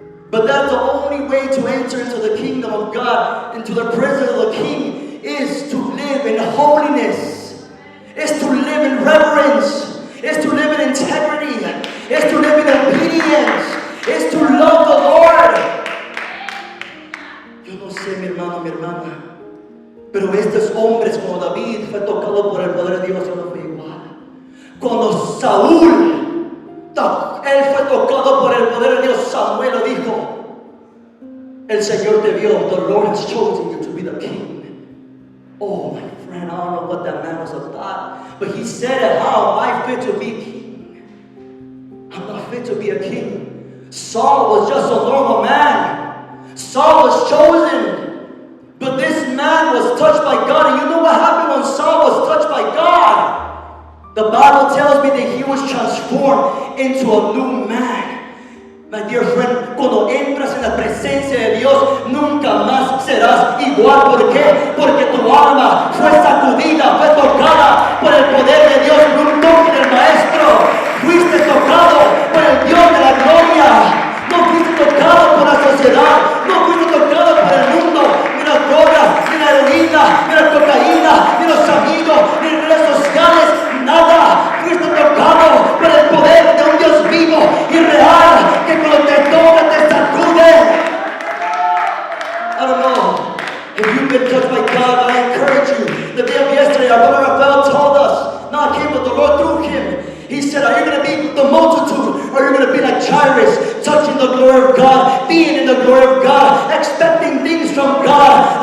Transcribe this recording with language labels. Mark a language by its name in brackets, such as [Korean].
[English] But that's the only way to enter into the kingdom of God, into the presence of the King, is to live in holiness, is to live in reverence, is to live in integrity, is to live in obedience, is to love the Lord. [Spanish] Yo no sé, mi hermano, mi hermana, pero estos hombres como David fue tocado por el poder de Dios, yo no fui igual. Cuando Saúl, él fue tocado por el poder de Dios, Samuel lo dijo, el Señor te vio, [English] the Lord has chosen you to be the king. Oh my friend, I don't know what that man was about, but he said it, how am I fit to be king? I'm not fit to be a king. Saul was just a normal man. Saul was chosen, but this man was touched by God. And you know what happened when Saul was touched by God? The Bible tells me that he was transformed into a new man. My dear friend, [Spanish] cuando entras en la presencia de Dios, nunca más serás igual. ¿Por qué? Porque tu alma fue sacudida, fue tocada por el poder de Dios, por un toque del Maestro. Fuiste tocado por el Dios de la gloria. No fuiste tocado por la sociedad, no fuiste tocado por el mundo, ni las drogas, ni la heroína, ni la cocaína, ni los amigos, ni redes sociales, nada. Fuiste tocado por el poder de un Dios vivo y real, que cuando te toca te sacude. [English] I don't know if you've been touched by God, I encourage you. The day of yesterday, our brother Alfredo told us, not him, but the Lord through him. He said, are you going to be the multitude, or are you going to be like Jairus, touching the glory of God, being in the glory of God, expecting things from God?